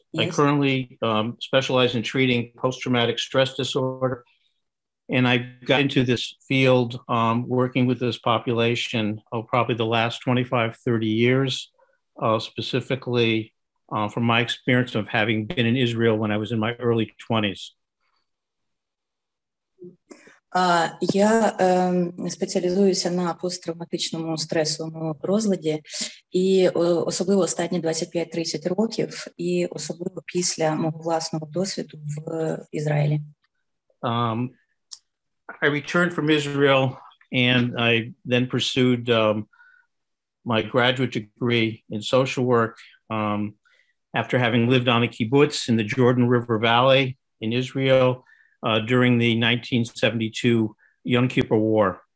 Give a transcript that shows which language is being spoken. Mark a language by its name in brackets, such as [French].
[English] I currently specialize in treating post-traumatic stress disorder. And I got into this field working with this population probably the last 25, 30 years, specifically from my experience of having been in Israel when I was in my early 20s. [Ukrainian] Я спеціалізуюся на посттравматичному стресовому розладі, і особливо останні 25-30 років, і особливо після мого власного досвіду в Ізраїлі. [English] I returned from Israel and I then pursued my graduate degree in social work after having lived on a kibbutz in the Jordan River Valley in Israel during the 1972 Yom Kippur War.